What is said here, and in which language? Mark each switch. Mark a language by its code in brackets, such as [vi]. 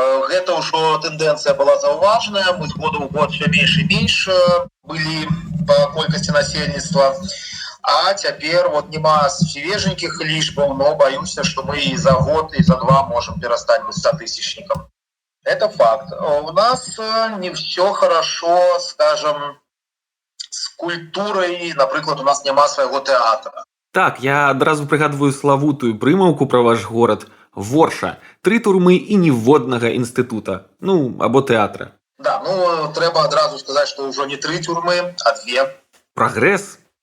[be] Гэта ўжо тэндэнцыя была заўважная, мы з года ў год все менш і менш былі па колькасці насельніцтва. А цяпер вот няма свеженькіх лічбаў, но баюся, што мы і за год, і за два можам перастаць быць статыстычнікам. [ru] Это факт. У нас не все хорошо, скажем, с культурой. [be] Напрыклад, у нас няма свайго тэатра. Так, я адразу прыгадваю славутую прымаўку пра ваш горад. Ворша. 3 турмы і ніводнага інстытута. Ну, або тэатра. Да, ну, трэба адразу сказаць, што ўжо не 3 турмы, а 2. Прагрэс?